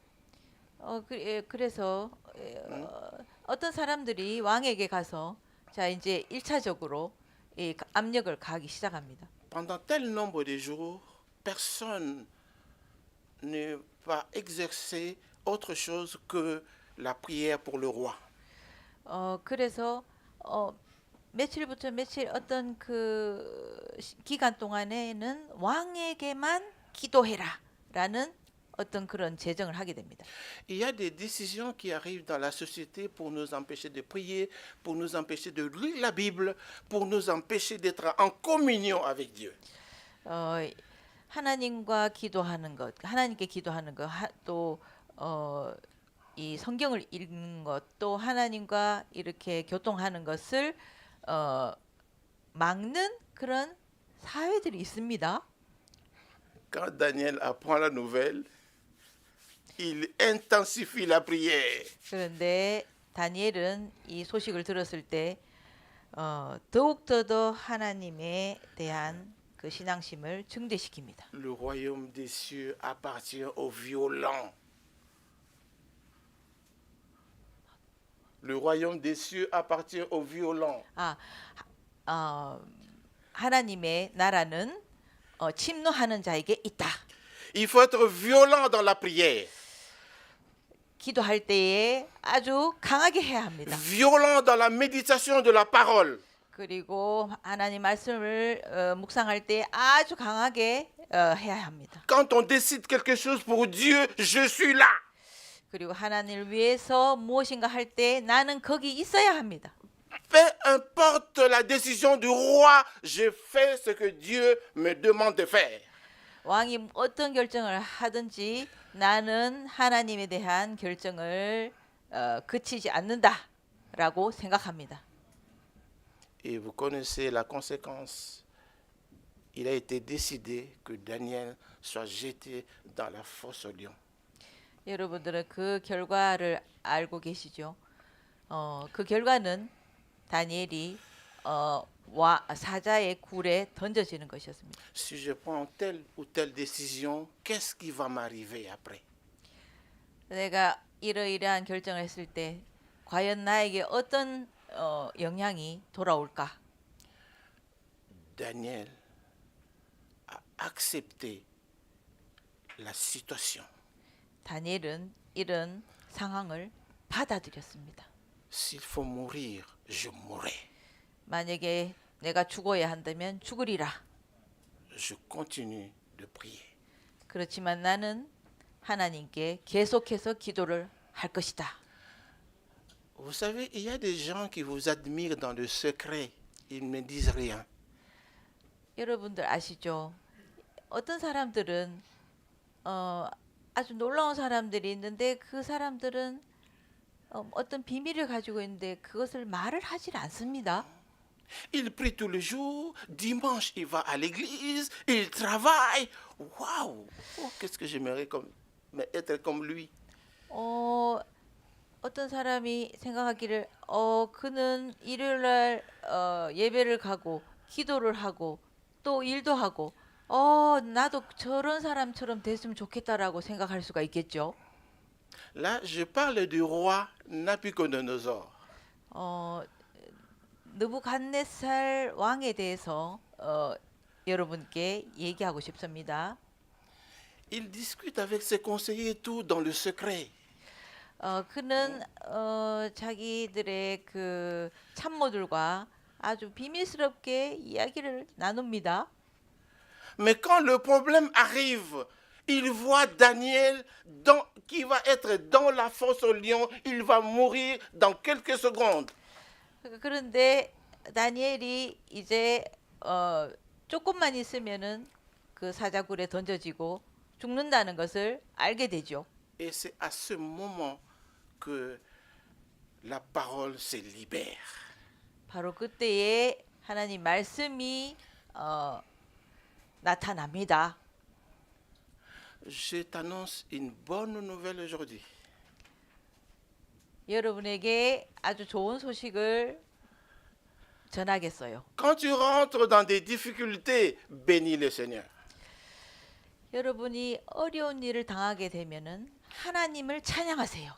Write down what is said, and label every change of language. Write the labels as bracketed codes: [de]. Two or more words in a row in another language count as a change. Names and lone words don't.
[ko] 그래서 어떤 사람들이 왕에게 가서 자 이제 1차적으로 이 압력을 가하기 시작합니다. [fr] Pendant tel nombre de jours, personne ne va exercer autre chose que la prière pour le roi. [ko] 그래서 며칠부터 며칠 어떤 그 기간 동안에는 왕에게만 기도해라라는 어떤 그런 제정을 하게 됩니다. [fr] Il y a des décisions qui arrivent dans la société pour nous empêcher de prier, pour nous empêcher de lire la Bible, pour nous empêcher d'être en communion avec Dieu. [ko] 하나님과 기도하는 것, 하나님께 기도하는 것, 또 이 성경을 읽는 것, 또 하나님과 이렇게 교통하는 것을 막는 그런 사회들이 있습니다. [fr] Quand Daniel apprend la nouvelle, il intensifie la prière. [ko] 그런데 다니엘은 이 소식을 들었을 때 더욱더 하나님에 대한 그 신앙심을 증대시킵니다. [fr] Le royaume des cieux appartient aux violents. Le royaume des cieux appartient aux violents. [ko] 하나님의 나라는 침노하는 자에게 있다. [fr] Il faut être violent dans la prière. [ko] 기도할 때에 아주 강하게 해야 합니다. [fr] Violent dans la méditation de la parole. [ko] 그리고 하나님 말씀을 묵상할 때 아주 강하게 해야 합니다. [fr] Quand on décide quelque chose pour Dieu, je suis là. [ko] 그리고 하나님을 위해서 무엇인가 할 때 나는 거기 있어야 합니다. [fr] Peu importe la décision du roi, je fais ce que Dieu me demande de faire. [ko] 왕이 어떤 결정을 하든지 나는 하나님에 대한 결정을 그치지 않는다라고 생각합니다. [fr] Et vous connaissez la conséquence. Il a été décidé que Daniel soit jeté dans la fosse aux lions. [ko] 여러분들은 그 결과를 알고 계시죠? 그 결과는 다니엘이 사자의 굴에 던져지는 것이었습니다. [fr] Si je prends telle ou telle décision, qu'est-ce qui va m'arriver après? [ko] 내가 이러이러한 결정을 했을 때 과연 나에게 어떤 영향이 돌아올까? [fr] Daniel a accepté la situation. [ko] 다니엘은 이런 상황을 받아들였습니다. [fr] S'il faut mourir, je mourrai. [ko] 만약에 내가 죽어야 한다면 죽으리라. [fr] Je continue de prier. [ko] 그렇지만 나는 하나님께 계속해서 기도를 할 것이다. [fr] Vous savez, il y a des gens qui vous admirent dans le secret. Ils ne disent rien. [ko] 여러분들 아시죠? 어떤 사람들은 아주 놀라운 사람들이 있는데 그 사람들은 어떤 비밀을 가지고 있는데 그것을 말을 하질 않습니다. [fr] Il prie tous les jours. Dimanche, il va à l'église. Il travaille. Waouh! Oh, qu'est-ce que j'aimerais être comme lui. [ko] 어떤 사람이 생각하기를 그는 일요일날 예배를 가고 기도를 하고 또 일도 하고 나도 저런 사람처럼 됐으면 좋겠다라고 생각할 수가 있겠죠. [fr] Là, je parle du roi Nabucodonosor. [ko] 느부갓네살 왕에 대해서 여러분께 얘기하고 싶습니다. [fr] Il discute avec ses conseillers et tout dans le secret. [ko] 그는 자기들의 그 참모들과 아주 비밀스럽게 이야기를 나눕니다. [fr] Mais quand le problème arrive, il voit Daniel qui va être dans la fosse aux lions. Il va mourir dans quelques secondes. [ko] 그런데 다니엘이 이제 조금만 있으면은 그 사자굴에 던져지고 죽는다는 것을 알게 되죠. [fr] Et c'est à ce moment que la parole se libère. [ko] 바로 그때에 하나님 말씀이 나타납니다. [fr] Je t'annonce une bonne nouvelle aujourd'hui. [ko] 여러분에게 아주 좋은 소식을 전하겠어요. [fr] Quand tu rentres dans des difficultés, bénis le Seigneur. [ko] 여러분이 어려운 일을 당하게 되면은 하나님을 찬양하세요.